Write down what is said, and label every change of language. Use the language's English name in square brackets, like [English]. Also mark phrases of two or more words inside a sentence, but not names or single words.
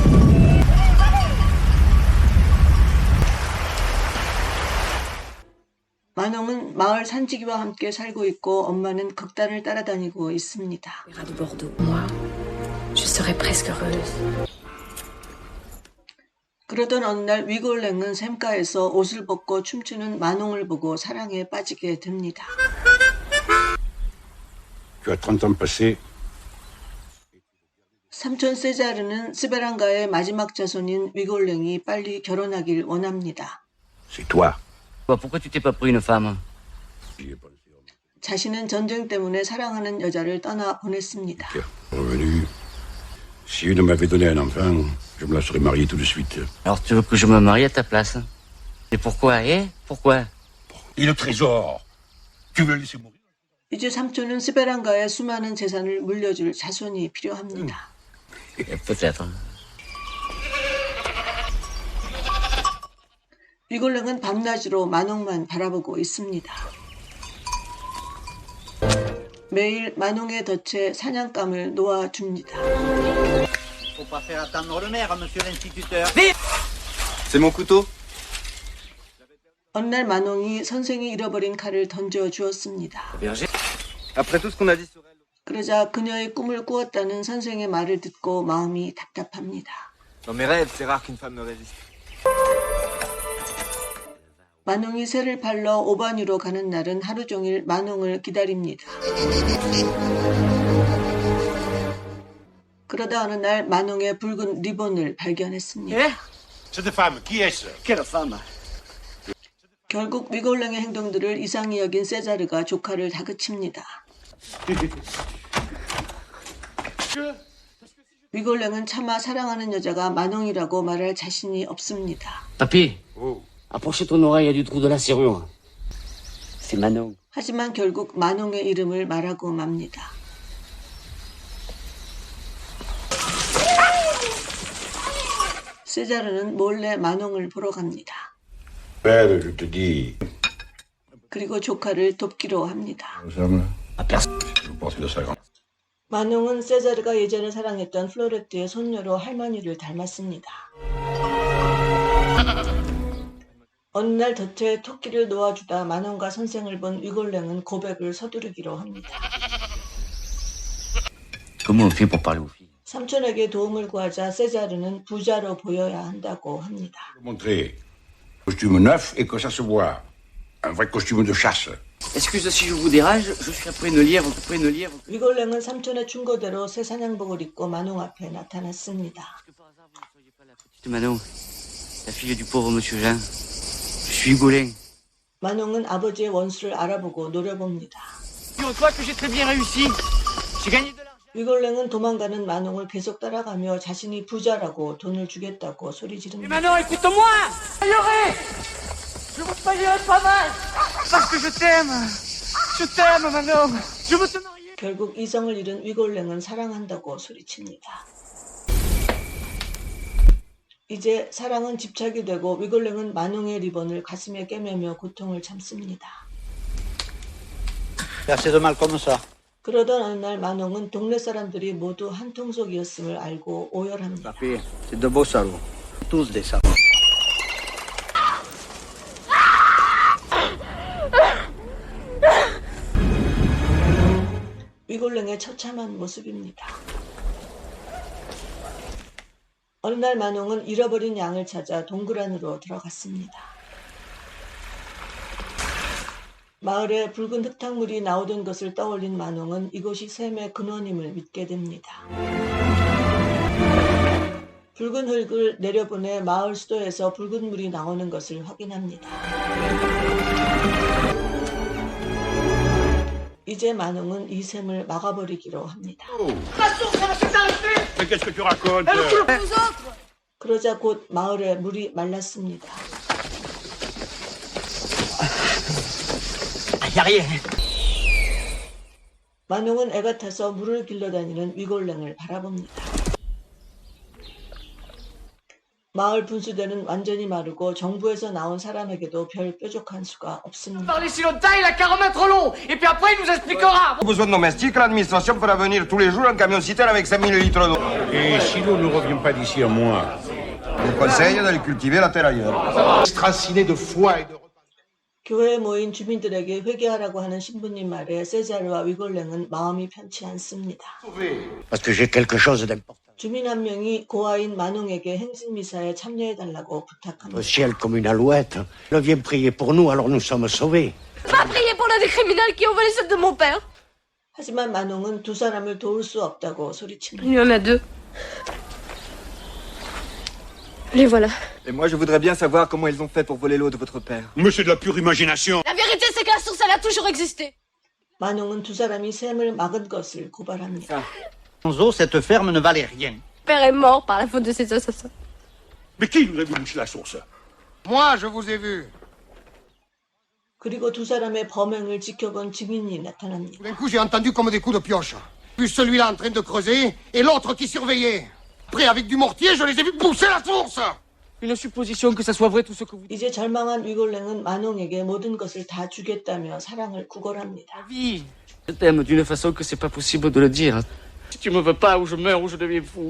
[Korean] 마농은 마을 산지기와 함께 살고 있고 엄마는 극단을 따라다니고 있습니다. 그러던 어느 날 위골랭은 샘가에서 옷을 벗고 춤추는 마농을 보고 사랑에 빠지게 됩니다. [French] Tu as 30 ans passés. [Korean] 삼촌 세자르는 스베란가의 마지막 자손인 위골랭이 빨리 결혼하길 원합니다. [French] C'est toi. Pourquoi tu t'es pas pris une femme? [Korean] 자신은 전쟁 때문에 사랑하는 여자를 떠나 보냈습니다. [French] Revenu. Si une m'avait donné un enfant, je me la serais mariée tout de suite. Alors tu veux que je me marie à ta place? Et pourquoi? Pourquoi? Et le trésor? Tu veux le laisser mourir? [Korean] 이제 삼촌은 스베란가의 수많은 재산을 물려줄 자손이 필요합니다. [French] Peut-être. [Korean] 위골랭은 밤낮으로 만홍만 바라보고 있습니다. 매일 만홍의 덫에 사냥감을 놓아줍니다. [French] Faut pas faire attendre le maire, monsieur l'instituteur. C'est mon couteau. [Korean] 어느 날 만홍이 선생이 잃어버린 칼을 던져주었습니다. [French] Après tout ce qu'on a dit sur elle. [Korean] 그러자 그녀의 꿈을 꾸었다는 선생의 말을 듣고 마음이 답답합니다. [French] Dans mes rêves, c'est rare qu'une femme me résiste. [Korean] 만홍이 새를 팔러 오반유로 가는 날은 하루 종일 만홍을 기다립니다. 그러다 어느 날 만홍의 붉은 리본을 발견했습니다. [French] Cette femme, qui est-ce? Quelle femme? [Korean] 결국 위골랭의 행동들을 이상히 여긴 세자르가 조카를 다그칩니다. 위골랭은 차마 사랑하는 여자가 만홍이라고 말할 자신이 없습니다. [French] Papy, approchez ton oreille du trou de la serrure. C'est Manon. [Korean] 하지만 결국 만홍의 이름을 말하고 맙니다. 세자르는 몰래 만홍을 보러 갑니다. [French] Belle, je te dis. [Korean] 그리고 조카를 돕기로 합니다. [French] Nous sommes là. Je pense que ça grand. [Korean] 만홍은 세자르가 예전에 사랑했던 플로레트의 손녀로 할머니를 닮았습니다. 어느 날 덫에 토끼를 놓아주다 만홍과 선생을 본 위골랭은 고백을 서두르기로 합니다. [French] Comment on fait pour parler aux filles? [Korean] 삼촌에게 도움을 구하자 세자르는 부자로 보여야 한다고 합니다. [French] Montrer. Costume neuf et que ça se voit. Un vrai costume de chasse. Excusez si je vous dérange, je suis après une lièvre, couper une lièvre. [Korean] 위골랭은 삼촌의 충고대로 새 사냥복을 입고 만홍 앞에 나타났습니다. [French] Petite Manon, la fille du pauvre monsieur Jean. Je suis Golin. [Korean] 만홍은 아버지의 원수를 알아보고 노려봅니다. [French] Figure-toi que j'ai très bien réussi. J'ai gagné de l'argent. [Korean] 위골랭은 도망가는 만홍을 계속 따라가며 자신이 부자라고 돈을 주겠다고 소리 지릅니다. [French] Manon, écoute-moi. Payerai. Je vous payerai pas mal. Parce que je t'aime. Je t'aime, Manon. Je veux te marier. [Korean] 결국 이성을 잃은 위골랭은 사랑한다고 소리칩니다. 이제 사랑은 집착이 되고 위골랭은 만홍의 리본을 가슴에 꿰매며 고통을 참습니다. [French] Faire de mal comme ça. [Korean] 그러던 어느 날 만홍은 동네 사람들이 모두 한 통속이었음을 알고 오열합니다. [French] Papy, c'est de beaux salauds. Tous des salauds. [Korean] 위골랭의 처참한 모습입니다. 어느 날 만홍은 잃어버린 양을 찾아 동굴 안으로 들어갔습니다. 마을에 붉은 흙탕물이 나오던 것을 떠올린 만홍은 이곳이 샘의 근원임을 믿게 됩니다. 붉은 흙을 내려보내 마을 수도에서 붉은 물이 나오는 것을 확인합니다. 이제 만홍은 이 샘을 막아버리기로 합니다. [French] Mais qu'est-ce que tu racontes? [Korean] 그러자 곧 마을에 물이 말랐습니다. [French] Y'a rien. [Korean] 만홍은 애가 타서 물을 길러다니는 위골랭을 바라봅니다. 마을 분수대는 완전히 마르고 정부에서 나온 사람에게도 별 뾰족한 수가 없습니다. [French] Parler si longtemps, il a qu'à remettre l'eau. Et puis après, il nous expliquera. Besoin de domestiques, l'administration fera venir tous les jours un camion citerne avec 5000 litres d'eau. Et si l'eau ne revient pas d'ici un mois? Je conseille d'aller cultiver la terre ailleurs. Straciné de foie et de... [Korean] 교회에 모인 주민들에게 회개하라고 하는 신부님 말에 세자르와 위골랭은 마음이 편치 않습니다. [French] Parce que j'ai quelque chose d'important. [Korean] 주민 한 명이 고아인 만홍에게 행진미사에 참여해달라고 [French] Au [Korean] 부탁합니다. [French] ciel comme une alouette. Elle vient prier pour nous, alors nous sommes sauvés. Va prier pour l'un des criminels qui ont volé celle de mon père. [Korean] 하지만 만홍은 두 사람을 도울 수 없다고 소리칩니다. [French] Il y en a deux. Les voilà. Et moi, je voudrais bien savoir comment ils ont fait pour voler l'eau de votre père. Mais c'est de la pure imagination. La vérité, c'est que la source, elle a toujours existé. [Korean] 만홍은 두 사람이 샘을 막은 것을 고발합니다. [French] Sans eau, cette ferme ne valait rien. Mon père est mort par la faute de ces assassins. Mais qui nous a vu boucher la source? Moi, je vous ai vu. [Korean] 그리고 두 사람의 범행을 지켜본 증인이 나타납니다. [French] D'un coup, j'ai entendu comme des coups de pioche. Puis celui-là en train de creuser et l'autre qui surveillait. Après, avec du mortier, je les ai vus pousser la source. Une supposition que ça soit vrai tout ce que vous dites. [Korean] 이제 절망한 위골랭은 만홍에게 모든 것을 다 주겠다며 사랑을 구걸합니다. [French] Vie. Je t'aime d'une façon que c'est pas possible de le dire. Si tu me veux pas, ou je meurs, ou je deviens fou.